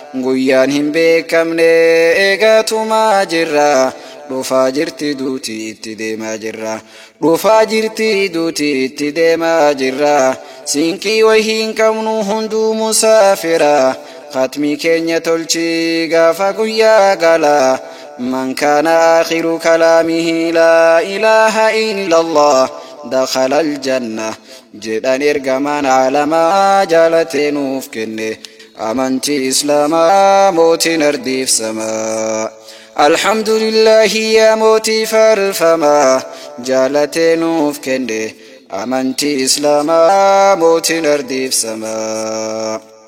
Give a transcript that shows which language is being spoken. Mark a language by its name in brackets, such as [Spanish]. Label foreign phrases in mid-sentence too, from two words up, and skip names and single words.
[Oromo] Guyyaan hin beekamne eegatumaa jirra. Dhufaa jirti duuti itti deemaa jirra. Dhufaa jirti duuti itti deemaa jirra. Sinqii wahii hin qabnu hunduu musaafira. Khatmii keenya tolchi gaafa guyyaa gala. [Arabic] من كان آخر كلامه لا إله إلا الله دخل الجنة [Oromo] jedhan ergamaan aalamaa jaalatee nuuf kenne, amantii Islaamaa mootiin ardiif samaa. Alhamdulillahi yaa mootii farfamaa, jaalatee nuuf kenne, amantii Islaamaa mootiin ardiif samaa.